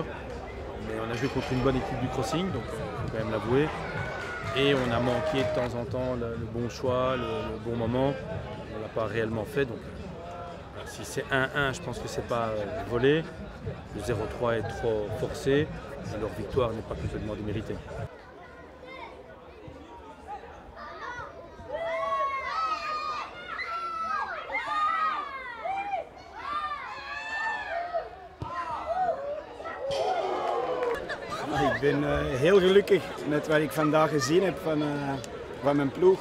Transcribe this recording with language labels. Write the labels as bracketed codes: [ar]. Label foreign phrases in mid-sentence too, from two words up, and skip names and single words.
[fr] Mais on a joué contre une bonne équipe du Crossing, donc il faut quand même l'avouer. Et on a manqué de temps en temps le bon choix, le bon moment. On ne l'a pas réellement fait. Donc, si c'est 1-1, je pense que ce n'est pas volé. Le 0-3 est trop forcé. Leur victoire n'est pas complètement déméritée. [nl] Ik ben heel gelukkig met wat ik vandaag gezien heb van mijn ploeg.